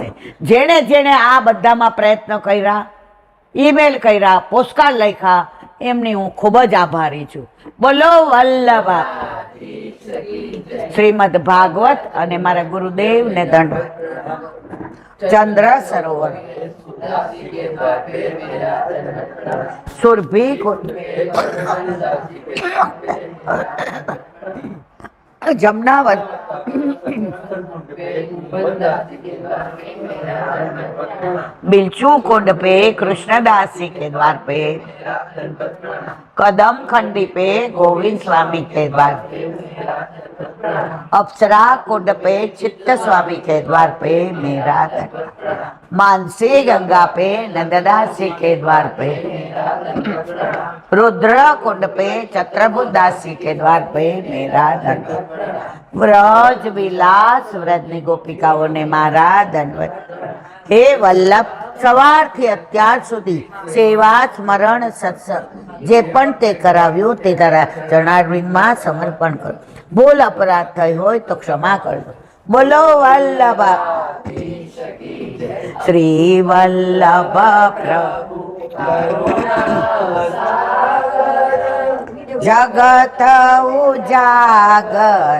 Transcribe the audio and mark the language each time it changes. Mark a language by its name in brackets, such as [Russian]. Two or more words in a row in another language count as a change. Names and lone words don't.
[Gujarati] જેણે જેણે આ બધામાં પ્રયત્ન કર્યા, ઈમેલ કર્યા, પોસ્ટકાર્ડ લખ્યા, એમની હું ખૂબ જ આભારી છું. બોલો વલ્લભા. શ્રીમદ ભાગવત અને મારા ગુરુદેવને દંડવત. [Hindi] ચંદ્ર સરોવર સુરભી जमुनावत बिलचू कुंड पे कृष्णदास जी के द्वार पे, कदम खंडी पे गोविंद स्वामी के द्वार पे, अप्सरा कुंड पे चित्त स्वामी के द्वार पे मेरा दंड, मानसी गंगा पे नंददास जी के द्वार पे, रुद्र कुंड पे चत्रभुदास जी के द्वार पे मेरा दंड, व्रज विलास व्रजनी गोपिकाओं ने मारा दंडवत. हे वल्लभ, [Gujarati] સવારથી અત્યાર સુધી સેવા સ્મરણ સત્સંગ જે પણ તે કરાવ્યું તે તારા ચરણારવિંદમાં સમર્પણ કરો. બોલ અપરાધ થઈ હોય તો ક્ષમા કરજો. બોલો વલ્લભ શ્રી વલ્લભ પ્રભુ જગત ઉજાગર